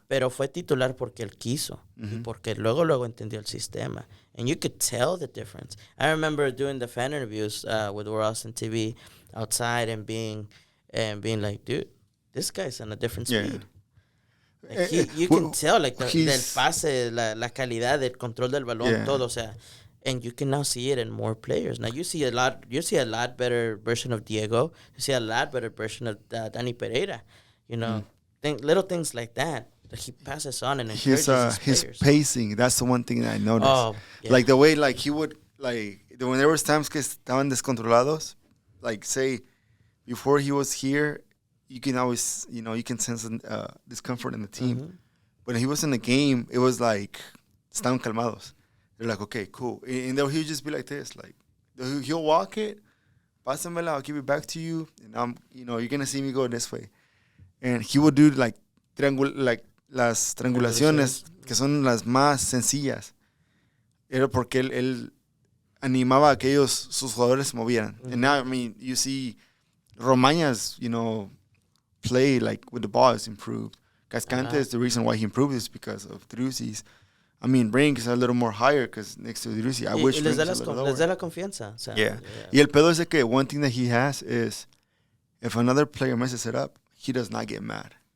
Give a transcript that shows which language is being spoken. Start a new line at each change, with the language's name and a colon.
Spanish: Pero fue titular porque él quiso y porque luego entendió el sistema.
English: And you could tell the difference. I remember doing the fan interviews with Austin TV outside and being like, dude, this guy's on a different speed. Like you can tell like
Spanish: del pase, la calidad del control del balón, todo, o sea,
English: and you can now see it in more players. Now you see a lot better version of Diego. You see a lot better version of Danny Pereira. You know, little things like that he passes on and encourages his players. Pacing, that's the one thing that I noticed. Oh, yeah. Like the way like he would like when there was times
Spanish: que estaban descontrolados,
English: like say before he was here, you can always, you know, you can sense discomfort in the team. But when he was in the game, it was like
Spanish: estaban calmados.
English: They're like, okay, cool. And then he'll just be like this, like he'll walk it,
Spanish: pásamela,
English: I'll give it back to you, and you know, you're gonna see me go this way. And he would do like
Spanish: las triangulaciones que son las más sencillas. Era porque él animaba a que sus jugadores se movieran.
English: And now, I mean, you see Romaña's, you know, play like with the ball is improved. Cascante, the reason why he improved is because of Driussi's. I mean, Brink is a little more higher because next to Driussi, I wish Brink was a little lower.
Spanish: Les da la confianza. O sea,
English: yeah.
Spanish: Y el pedo es que
English: one thing that he has is if another player messes it up, he does not get mad.